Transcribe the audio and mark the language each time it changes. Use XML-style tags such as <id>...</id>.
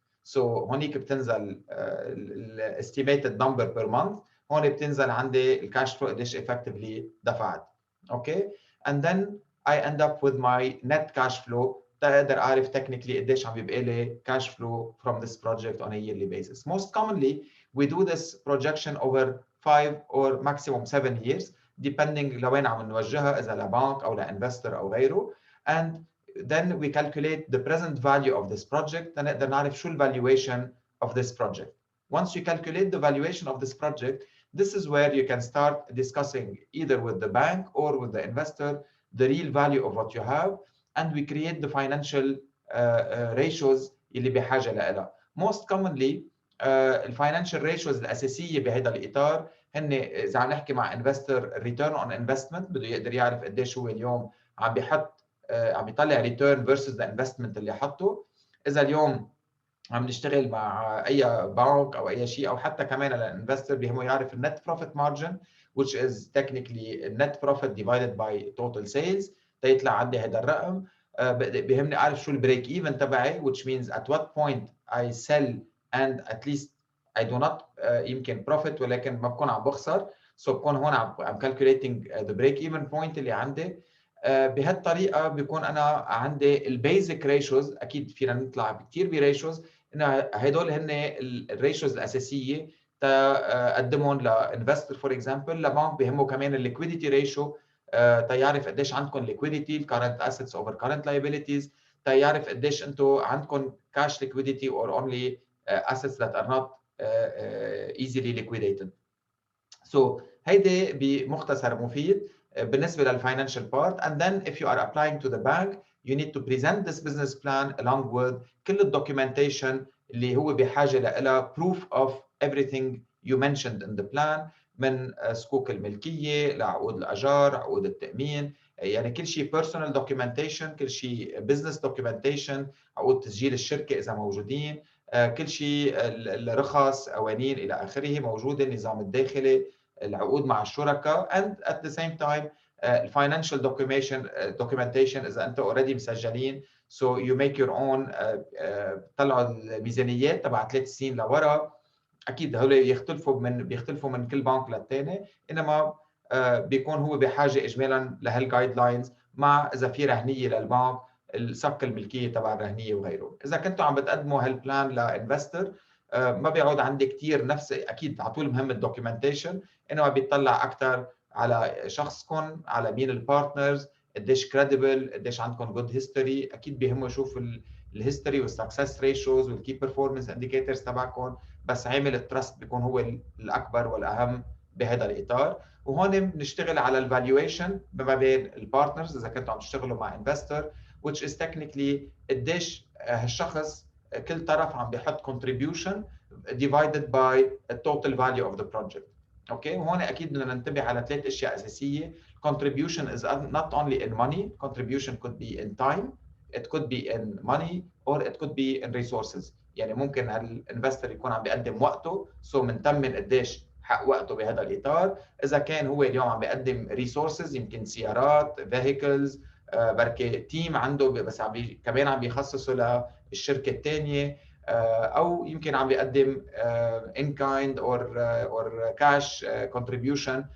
<ar>سو هونيك بتنزل الاستيميتد نمبر بير مانث، هون بتنزل عندي الكاش فلو قديش افكتفلي دفعت.</ar> <en>okay and then I end up with my net cash flow</en> <ar>تقدر اعرف تكنيكلي قديش عم بيبقى لي</ar> <en>cash flow from this project on a yearly basis. Most commonly we do this projection over 5 or maximum 7 years depending</en> <ar>لوين عم نوجهها، اذا لبنك او لانفستر او غيره.</ar> <en>And then we calculate the present value of this project</en> <ar>نقدر نعرف شو</ar> <en>valuation of this project. Once you calculate the valuation of this project, this is where you can start discussing either with the bank or with the investor the real value of what you have, and we create the financial ratios</en> <ar>اللي بحاجة لها. Most commonly الفاينانشال ريشوز الأساسية بهذا الإطار هن إذا عم نحكي مع investor</ar> <en>return on investment،</en> <ar>بده يقدر يعرف قديش هو اليوم عم بيحط عم يطلع ريتيرن فيرسز ذا انفستمنت اللي حطه. اذا اليوم عم نشتغل مع اي بنك او اي شيء، او حتى كمان الانفستر بيهمه يعرف النت بروفيت مارجن</ar> <en>which is technically net profit divided by total sales</en> <ar>تيطلع عندي هذا الرقم. بيهمني اعرف شو البريك ايفن تبعي</ar> <en>which means at what point I sell and at least I do not</en> <ar>يمكن profit ولكن ما بكون عم بخسر.</ar> <en>so</en> <ar>بكون هون عم</ar> <en>calculating the break even point اللي عندي.</en> <ar>بهالطريقه بيكون انا عندي البيزك ريشوز. اكيد فينا نطلع كثير بريشوز، ان هدول هن الريشوز الاساسيه تقدمهم لانفستر فور اكزامبل. لبنك بهمه كمان الليكويديتي ريشيو تيعرف قديش عندكم ليكويديتي الكرنت اسيتس اوفر كرنت لايبيليتيز، تيعرف قديش انتم عندكم كاش ليكويديتي اور اونلي</ar> <en>assets that are not easily liquidated.</en> <ar>So هيدي بمختصر مفيد بالنسبه للفاينانشال بارت.</ar> <en>and then if you are applying to the bank you need to present this business plan along with كل الدوكيومنتيشن اللي هو بحاجه لها proof of everything you mentioned in the plan،</en> <ar>من صكوك الملكيه لعقود الاجار، عقود التامين، يعني كل شيء personal documentation، كل شيء business documentation، عقود تسجيل الشركه اذا موجودين، كل شيء الرخص قوانين الى اخره موجوده، النظام الداخلي، العقود مع الشركاء.</ar> <en>and at the same time financial documentation اذا انت already مسجلين so you make your own</en> <ar>طلعوا الميزانيات تبع 3 سنين لورا. اكيد هول بيختلفوا من كل بنك للثاني، انما بيكون هو بحاجه اجمالا لهالجايد لاينز، مع اذا في رهنيه للبنك الصك الملكيه تبع الرهنيه وغيره. اذا كنتوا عم بتقدموا هالبلان لانفستر ما بيعود عندي كثير نفس، اكيد على طول مهم الدوكيومنتيشن، انما بيطلع اكثر على شخصكم، على مين البارتنرز، قديش كريديبل، قديش عندكم جود هيستوري. اكيد بيهمه يشوف الهيستوري والسكسس ريشوز والكي بيرفورمانس انديكيتورز تبعكم، بس عامل التراست بيكون هو الاكبر والاهم بهذا الاطار. وهون بنشتغل على الفالويشن ما بين البارتنرز اذا كنتوا عم تشتغلوا مع انفستر which is technically قديش هالشخص كل طرف عم بيحط</ar> <en>contribution divided by the total value of the project.</en> <ar>اوكي وهون اكيد بدنا ننتبه على 3 اشياء اساسيه.</ar> <en>contribution is not only in money, contribution could be in time, it could be in money or it could be in resources.</en> <ar>يعني ممكن هالانفستر يكون عم بيقدم وقته سو بنتمن قديش حق وقته بهذا الاطار. اذا كان هو اليوم عم بيقدم ريسورسز يمكن سيارات فيهيكلز بركي تيم عنده بس كمان عم بيخصصوا للشركه الثانيه، او يمكن عم بيقدم</ar> <en>in kind or cash contribution.</en>